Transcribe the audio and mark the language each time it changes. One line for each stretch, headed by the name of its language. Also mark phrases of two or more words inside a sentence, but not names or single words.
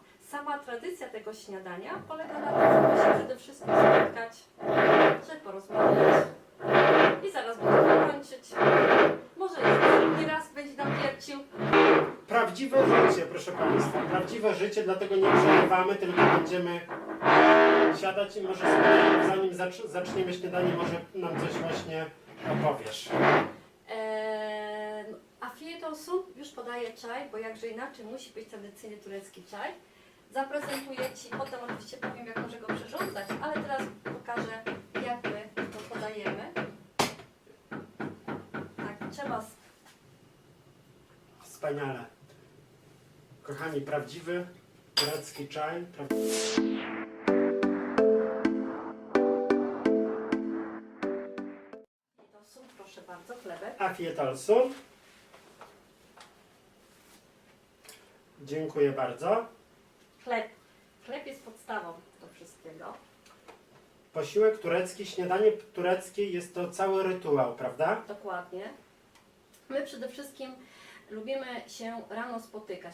Polish: Sama tradycja tego śniadania polega na tym, żeby się przede wszystkim spotkać, żeby porozmawiać i zaraz będziemy kończyć. Może jeszcze drugi raz będzie nam wiercił. Prawdziwe życie, proszę Państwa, prawdziwe życie, dlatego nie przerywamy, tylko będziemy siadać i może sobie, zanim zaczniemy śniadanie, może nam coś właśnie opowiesz.
Turkish: Afiyet olsun,
Polish: już podaję czaj, bo jakże inaczej musi być tradycyjny turecki czaj. Zaprezentuję Ci, potem oczywiście powiem, jak może go przyrządzać, ale teraz pokażę, jak my to podajemy. Tak, trzeba... Wspaniale. Kochani, prawdziwy turecki czaj. Proszę bardzo, chlebek.
Turkish: Afiyet olsun.
Polish: Dziękuję bardzo. Chleb jest podstawą do wszystkiego. Posiłek turecki, śniadanie tureckie jest to cały rytuał, prawda? Dokładnie. My przede wszystkim lubimy się rano spotykać.